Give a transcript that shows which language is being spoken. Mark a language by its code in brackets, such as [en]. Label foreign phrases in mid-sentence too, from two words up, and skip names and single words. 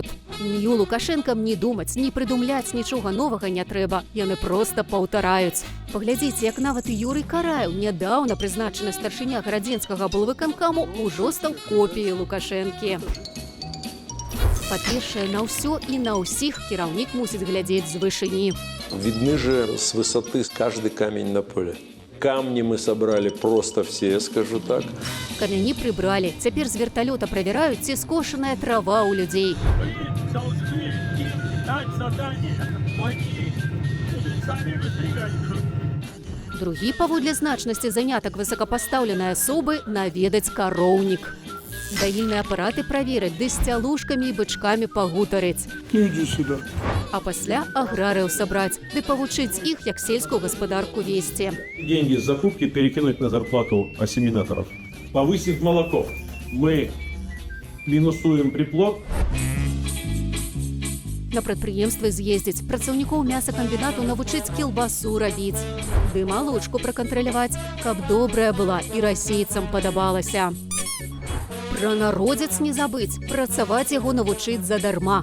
[be] Ні Лукашэнкам не думаць, не прыдумляць нічога новага не трэба, яны проста паўтараюць. Паглядзіце, як нават і Юрый Караеў, нядаўна прызначаны старшыня гарадзенскага аблвыканкаму, ужо стаў копіяй Лукашэнкі. Па-першае, на ўсё і на ўсіх кіраўнік мусіць глядзець з вышыні. [ru] Видны же с высоты каждый камень на поле. Камни мы собрали просто все, я скажу так. [be] Камяні прыбралі. Цяпер з верталёта правяраюць, ці скошаная трава ў людзей. Другі паводле значнасці занятак высокапастаўленай асобы наведаць кароўнік. Даільныя апараты праверыць, ды з цялушкамі і бычкамі пагутарыць. [ru] Иди сюда. [be] А пасля аграрыяў сабраць, ды павучыць іх, як сельскую гаспадарку весці. [ru] Деньги с закупки перекинуть на зарплату ассимиляторов. Повысив молоко, мы минусуем приплод. [be] На прадпрыемствы з'ездзіць, працаўнікоў мясакамбінату навучыць кілбасу рабіць. Ды малочку пракантраляваць, каб добрая была і расейцам падабалася. Пра народзец не забыць, працаваць яго навучыць задарма.